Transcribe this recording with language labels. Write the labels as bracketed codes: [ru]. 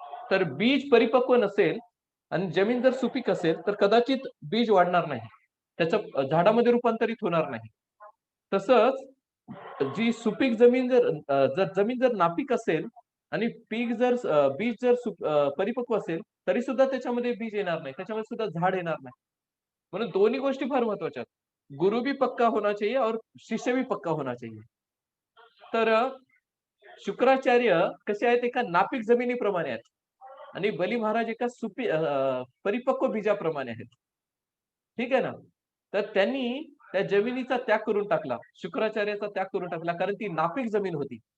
[mr] तर बीज परिपक्व नसेल आणि जमीन जर सुपीक असेल तर कदाचित बीज वाढणार नाही, त्याचं झाडामध्ये रूपांतरित होणार नाही. तसंच जी सुपीक जमीन जर जमीन जर नापीक असेल आणि बीज जर परिपक्व असेल तरी सुद्धा त्याच्यामध्ये बीज येणार नाही, त्याच्यामध्ये सुद्धा झाड येणार नाही. म्हणून दोन्ही गोष्टी फार महत्वाच्या आहेत. [hi] गुरु भी पक्का होना चाहिए और शिष्य भी पक्का होना चाहिए. [mr] तर शुक्राचार्य कसे आहेत, एका नापीक जमिनीप्रमाणे आहेत आणि बली महाराज एका परिपक्व बीजाप्रमाणे आहेत. ठीक आहे ना. तर त्यांनी त्या जमिनीचा त्याग करून टाकला, शुक्राचार्याचा त्याग करून टाकला, कारण ती नापीक जमीन होती.